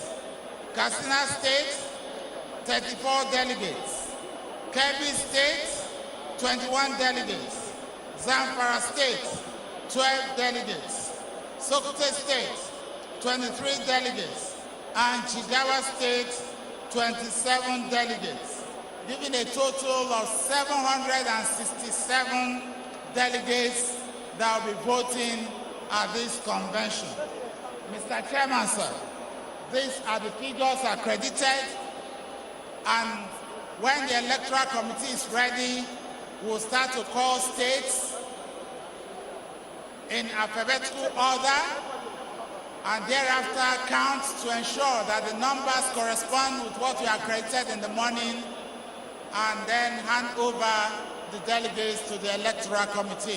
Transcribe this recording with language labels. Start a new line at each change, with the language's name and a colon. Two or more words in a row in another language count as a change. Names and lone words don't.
English: Katsina State, 34 delegates. Kebbi State, 21 delegates. Zamfara State, 12 delegates. Sokoto State, 23 delegates. And Jigawa State, 27 delegates, giving a total of 767 delegates that will be voting at this convention. Mr. Chairman, sir, these are the figures accredited, and when the Electoral Committee is ready, we'll start to call states in alphabetical order, and thereafter count to ensure that the numbers correspond with what we accredited in the morning, and then hand over the delegates to the Electoral Committee.